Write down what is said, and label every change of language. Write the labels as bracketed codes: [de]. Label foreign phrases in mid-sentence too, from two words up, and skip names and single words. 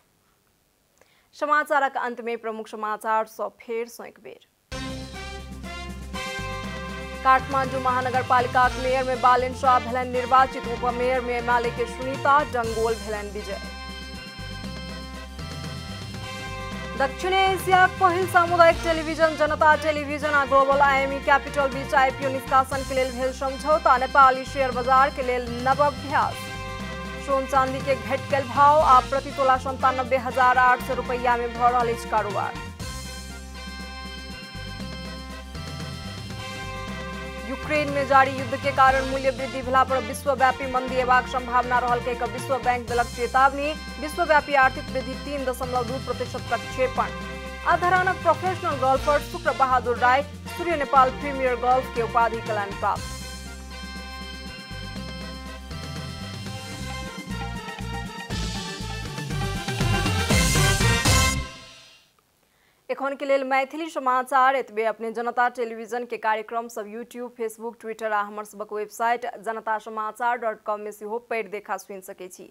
[mai] समाचारक अंत में प्रमुख समाचार सब फेर सँ एक बेर। काठमाडौँ महानगरपालिका के मेयर में बालेन शाह भेलनि निर्वाचित। उपमेयर में एमाले के सुनीता डंगोल भेलनि विजय। दक्षिण एशिया पहिल सामुदायिक टेलिभिजन जनता टेलिभिजन आ ग्लोबल आईएमई कैपिटल बीच आईपीओ निष्कासन के लेल भेल समझौता। नेपाली शेयर बाजार के लेल नव अभ्यास। सोन चांदी के घट गेल भाव आ प्रति तोला 97,800 रुपैया में भ रहल अछि कारोबार। यूक्रेन में जारी युद्ध के कारण मूल्य वृद्धि भेला पर विश्वव्यापी मंदी एबाक संभावना रहल के विश्व बैंक देलक चेतावनी। विश्वव्यापी आर्थिक वृद्धि 3.2% प्रक्षेपण। धरानक प्रोफेशनल गोल्फर शुक्र बहादुर राय सूर्य नेपाल प्रीमियर गोल्फ के उपाधि केलनि प्राप्त। एखन के लेल मैथिली समाचार एतबे। अपने जनता टेलीविजन के कार्यक्रम सब यूट्यूब, फेसबुक, ट्विटर आ हमर सबक वेबसाइट janatasamaachar.com में सेहो पढ़ि देखा सुनि सकै छी।